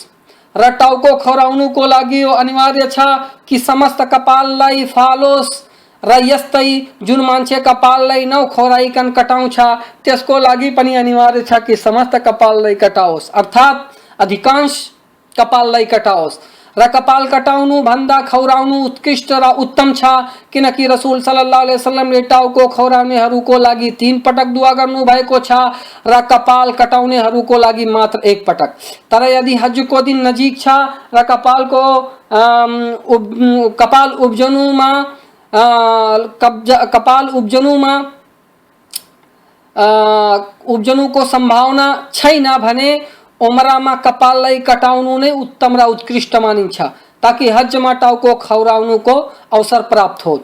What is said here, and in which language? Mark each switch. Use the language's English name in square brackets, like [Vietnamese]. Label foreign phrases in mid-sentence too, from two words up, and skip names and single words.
[Nepali] र टाउको खौराउनुको लागि यो अनिवार्य छ कि समस्त कपाललाई फालोस् र यस्तै जुन मान्छे कपाललाई नखौराइकन कटाउँछ त्यसको लागि पनि अनिवार्य छ कि समस्त कपाललाई कटाओस्, अर्थात अधिकांश कपाललाई कटाओस्। र कपाल कटाउनु भन्दा खौराउनु उत्कृष्ट र उत्तम छ किनकि रसूल [Arabic] صلى الله عليه وسلم [Nepali] टाउको खौराउनेहरूको लागि 3 पटक दुआ गर्नु भएको छ र कपाल कटाउनेहरूको लागि मात्र 1 पटक। तर यदि हजको दिन नजिक छ र कपाल उब्जनुको सम्भावना छैन भने उमरामा कपाललाई कटाउनु नै उत्तम र उत्कृष्ट मानिन्छ ताकि हजमा टाउको खौराउनुको अवसर प्राप्त होस्।